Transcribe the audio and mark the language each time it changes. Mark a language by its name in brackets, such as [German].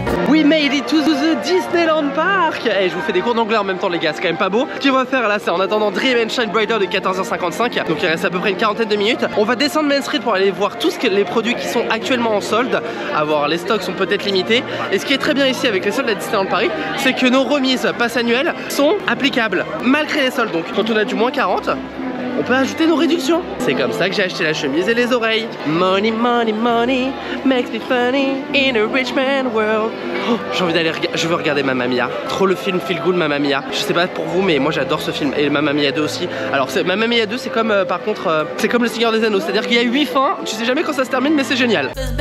[English] We made it to the Disneyland Park. [French] Et je vous fais des cours d'anglais en même temps les gars, c'est quand même pas beau. Ce qu'on va faire là, c'est en attendant Dream and Shine Brighter de 14 h 55. Donc il reste à peu près une quarantaine de minutes. On va descendre Main Street pour aller voir tous les produits qui sont actuellement en solde. À voir, les stocks sont peut-être limités. Et ce qui est très bien ici avec les soldes à Disneyland Paris, c'est que nos remises pass annuelles sont applicables malgré les soldes. Donc quand on a du moins 40, on peut ajouter nos réductions. C'est comme ça que j'ai acheté la chemise et les oreilles. [English] Money, money, money makes me funny in a rich man world. [French] Oh, j'ai envie d'aller je veux regarder Mamma Mia. Trop le film Feel Good Mamma Mia. Je sais pas pour vous mais moi j'adore ce film. Et Mamma Mia 2 aussi. Alors Mamma Mia 2 c'est comme par contre c'est comme le Seigneur des Anneaux. C'est à dire qu'il y a 8 fins. Tu sais jamais quand ça se termine mais c'est génial.